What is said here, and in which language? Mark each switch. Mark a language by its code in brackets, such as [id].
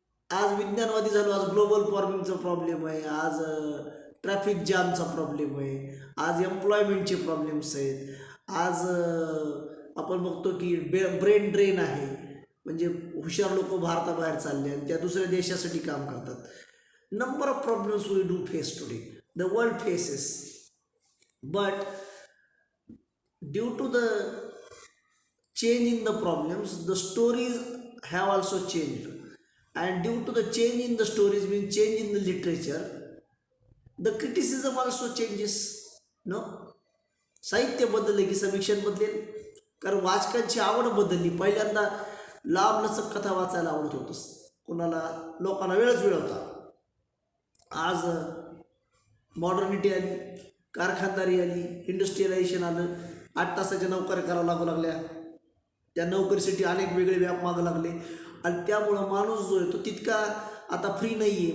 [mr] आज विज्ञानवादी झालो, आज ग्लोबल वॉर्मिंगचा प्रॉब्लेम आहे, आज ट्रॅफिक जामचा प्रॉब्लेम आहे, आज एम्प्लॉयमेंटचे प्रॉब्लेम्स आहेत, आज आपण बघतो की ब्रेन ड्रेन आहे, म्हणजे हुशार लोक भारताबाहेर चालले आणि त्या दुसऱ्या देशासाठी काम करतात. [en] Number of problems we do face today, the world faces, but due to the change in the problems, the stories have also changed, and due to the change in the stories means change in the literature, the criticism also changes. [mr] No, साहित्य बदलले की समीक्षण बदलेल, कारण वाचकांची आवड बदलली. पहिल्यांदा लांब लचक कथा वाचायला आवडत होतं कोणाला, लोकांना वेळ होता. आज मॉडर्निटी आली, कारखानदारी आली, इंडस्ट्रियलायझेशन आलं, 8 तासाच्या नोकऱ्या करावं लागू लागल्या, त्या नोकरीसाठी अनेक वेगळे व्याप मागं लागले आणि त्यामुळं माणूस जो आहे तो तितका आता फ्री नाही आहे.